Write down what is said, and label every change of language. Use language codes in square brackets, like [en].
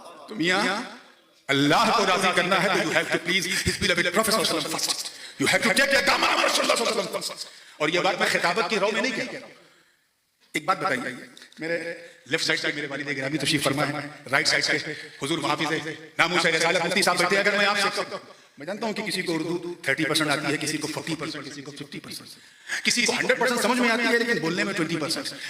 [ur] میاں اللہ کو راضی کرنا ہے تو [en] you have to please his beloved Prophet صلی اللہ علیہ وسلم first. You have to take the command of Rasulullah صلی اللہ علیہ وسلم first. [ur] اور یہ بات میں خطابت کی رو میں نہیں کہتا. ایک بات بتائیے, میرے لیفٹ سائڈ سے میرے والد گرامی تشریف فرما ہے, رائٹ سائڈ سے حضور محافظ ہے ناموس رسالت مفتی صاحب بیٹھے. اگر میں آپ سے میں جانتا ہوں کہ کسی کو اردو 30% آتی ہے, کسی کو 40%, کسی کو 50%, کسی کو 100% سمجھ میں آتی ہے لیکن بولنے میں 20%.